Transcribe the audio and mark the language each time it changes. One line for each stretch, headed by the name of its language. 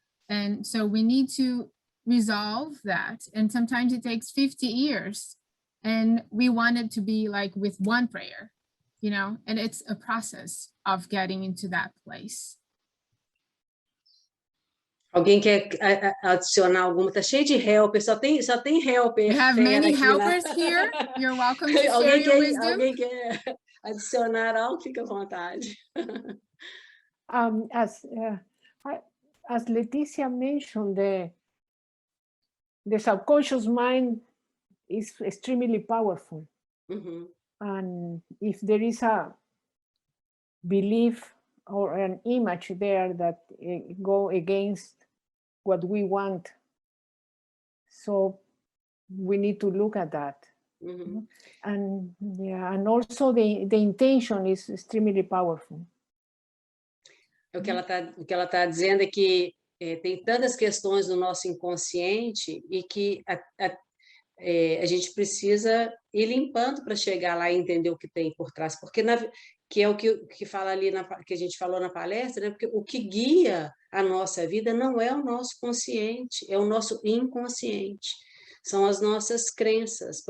English: And so we need to resolve that. And sometimes it takes 50 years, and we want it to be like with one prayer, you know, and it's a process of getting into that place.
Portuguese: Alguém quer adicionar alguma? Tá cheio de helper, só tem helper.
English: We have
Portuguese: fera
English: many
Portuguese: aqui
English: helpers here. You're welcome to share
Portuguese: alguém,
English: your wisdom.
Portuguese: alguém quer adicionar algo? Fica à vontade.
English: As Leticia mentioned, the subconscious mind is extremely powerful. Uhum. And if there is a belief or an image there that go against what we want, so we need to look at that. Uhum. And yeah, and also the intention is extremely powerful.
Portuguese: O que ela tá dizendo é que tem tantas questões no nosso inconsciente e que a gente precisa ir limpando para chegar lá e entender o que tem por trás, porque que é o que fala ali que a gente falou na palestra, né? Porque o que guia a nossa vida não é o nosso consciente, é o nosso inconsciente, são as nossas crenças.